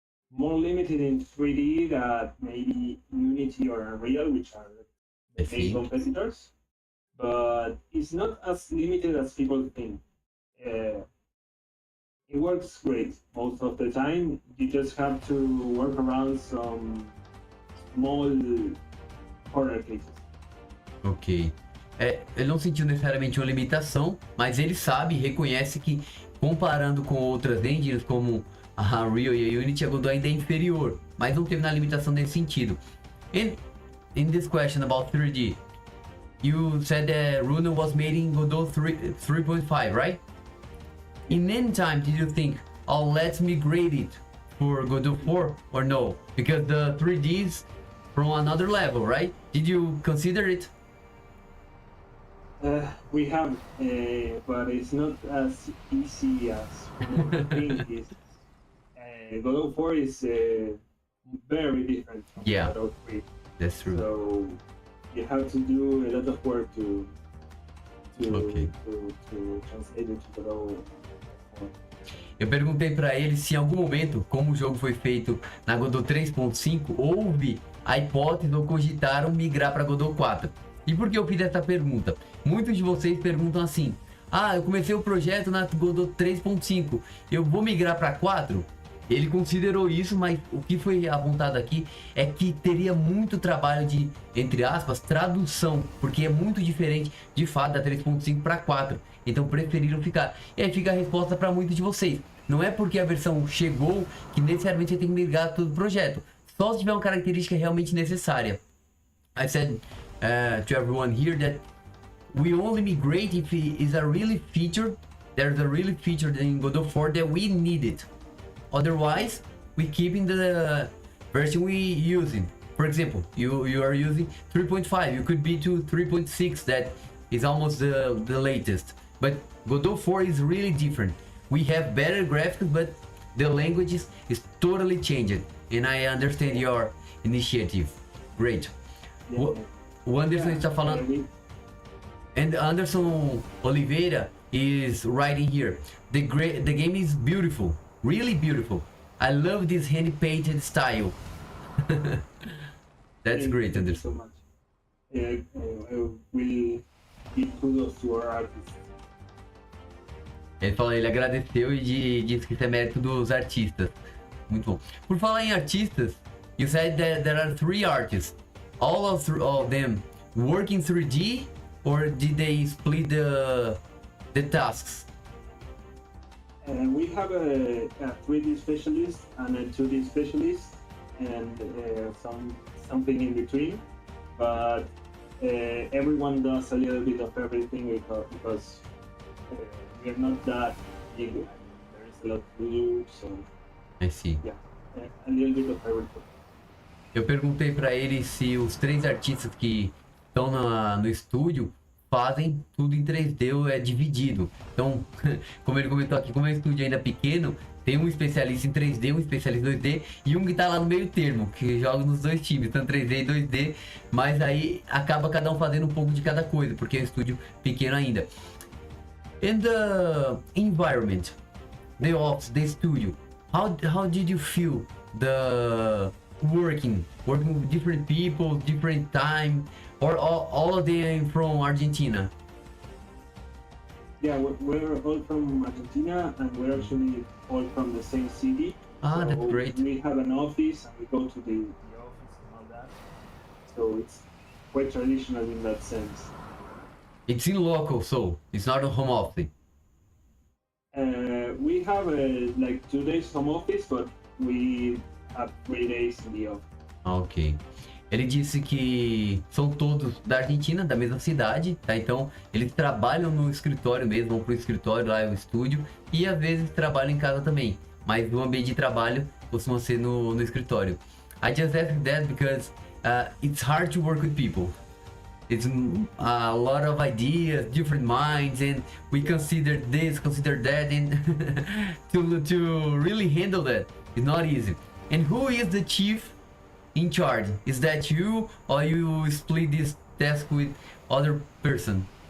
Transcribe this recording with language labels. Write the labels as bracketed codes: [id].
[en] more limited in 3D than maybe Unity or Unreal, which are the main competitors. But it's not as limited as people think. It works great most of the time. You just have to work around some small corner cases. Ok. [pt] Ele não sentiu necessariamente uma limitação, mas ele sabe e reconhece que, comparando com outras engines como a Unreal e a Unity, a Godot ainda é inferior, mas não teve na limitação nesse sentido. [en] In this question about 3D, you said that Runa was made in Godot 3.5, right? In any time did you think, oh, let's migrate it for Godot 4 or no? Because the 3D is from another level, right? Did you consider it? We have, but it's not as easy as we think it is. Godot 4 is very different from Godot 3. That's true. So you have to do a lot of work to translate it to Godot 4. [pt] Eu perguntei para ele se em algum momento, como o jogo foi feito na Godot 3.5, houve a hipótese ou cogitaram migrar para Godot 4. E por que eu fiz essa pergunta? Muitos de vocês perguntam assim: ah, eu comecei o projeto na Godot 3.5, eu vou migrar para 4? Ele considerou isso, mas o que foi apontado aqui é que teria muito trabalho de, entre aspas, tradução, porque é muito diferente de fato da 3.5 para 4. Então preferiram ficar. E aí fica a resposta para muitos de vocês. Não é porque a versão chegou que necessariamente você tem que migrar todo o projeto. Só se tiver uma característica realmente necessária. [en] I said to everyone here that we only migrate if it is a really feature. There's a really feature in Godot 4 that we need it. Otherwise, we keep in the version we using. For example, you are using 3.5. You could be to 3.6. That is almost the latest. But Godot 4 is really different. We have better graphics, but the language is totally changed. And I understand your initiative. Great. [pt] O Anderson está falando. [en] And Anderson Oliveira is writing here. The game is beautiful. Really beautiful. I love this hand-painted style. That's great, Anderson. So much. I will give kudos to our artists. [pt] Ele agradeceu e disse que isso é mérito dos artistas. Muito bom. Por falar em artistas, [en] you said that there are 3 artists. All of them work in 3D, or did they split the tasks? We have a 3D specialist and a 2D specialist, and something in between. But everyone does a little bit of everything because we are not that big. There is a lot to do, so I see. Yeah, a little bit of everything. [pt] Eu perguntei para ele se os 3 artistas que estão no estúdio fazem tudo em 3D ou é dividido. Então, como ele comentou aqui, como é um estúdio ainda pequeno, tem um especialista em 3D, um especialista em 2D e um que tá lá no meio termo, que joga nos 2 times, tanto 3D e 2D, mas aí acaba cada um fazendo um pouco de cada coisa, porque é um estúdio pequeno ainda. [en] And the environment, the office, the studio, how did you feel the working with different people, different time, or all of them from Argentina? Yeah, we're all from Argentina, and we're actually all from the same city. Ah, so that's great. We have an office, and we go to the office and all that. So it's quite traditional in that sense. It's in local, so it's not a home office. We have like 2 days home office, but we have 3 days in the office. Ok. [pt] Ele disse que são todos da Argentina, da mesma cidade, tá? Então, eles trabalham no escritório mesmo, vão pro escritório, lá é o estúdio, e às vezes trabalham em casa também. Mas o ambiente de trabalho costuma ser no escritório. [en] I just asked that because it's hard to work with people. It's a lot of ideas, different minds, and we consider this, consider that, and to really handle that is not easy. And who is the chief in charge? Is that you, or you split this task with other person?